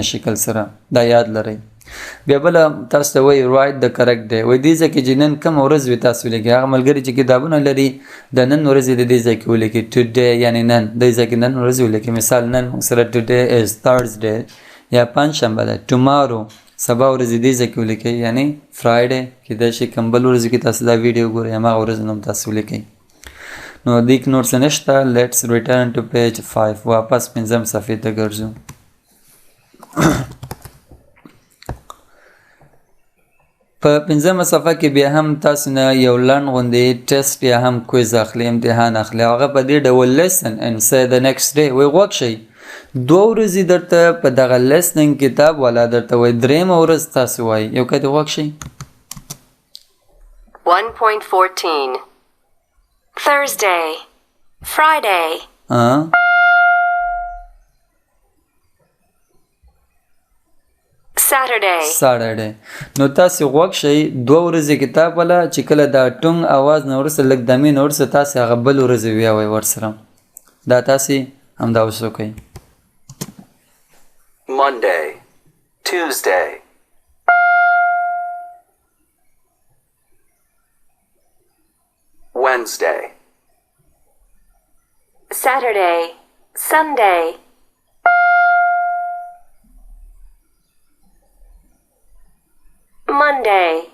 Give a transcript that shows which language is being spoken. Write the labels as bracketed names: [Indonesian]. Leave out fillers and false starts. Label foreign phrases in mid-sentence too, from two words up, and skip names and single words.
[Pashto] شکل سره دا یاد لرئ بیا بله تاسو ته وایي [English] write the correct day [Pashto] وایي دې ځای کې چې نن کومه ورځ وي تاسو ولیکئ هغه ملګري چې کتابونه لري د نن ورځې د دې ځای کې ولیکئ ټوډے یعنې نن دې ځای کې نن ورځ ولیکئ مثال نن موږ سره [English] today is Thursday [Pashto] یا پنجشنبه ده ټومارو سبا ورځې دې ځای کې ولیکئ یعنې فرایډے کیدای شي کوم بل ورځ کې تاسو دا ویډیو ګورئ هماغه ورځ نوم تاسو ولیکئ نو دې کې نور څه نشته [English] let's return to page [Pashto] 5 واپس 5م صفحې ته ګرځو په 5مه صفحه کې بیا هم تاسو نه یو لنډ غوندې ټیسټ یا هم کویز اخلي امتحان اخلي هغه په دې ډول [English] listen and say the next day [Pashto] وایي غوږ شئ 2 ورځې درته په دغه listening کتاب والا درته وایي 3مه ورځ تاسو وایي یو کتې غوږ شئ [English] 1.14 Thursday Friday [Pashto] Saturday نو تاسو غوږ شئ 2 ورځې کتاب والا چې کله دا ټونګ اواز نه ورسره لږ دمې نه ورسره تاسو هغه بل ورځې ویاوئ ورسره دا تاسې همدا اوس وکئ. [English] Monday, Tuesday, Wednesday, Saturday, Sunday, Monday,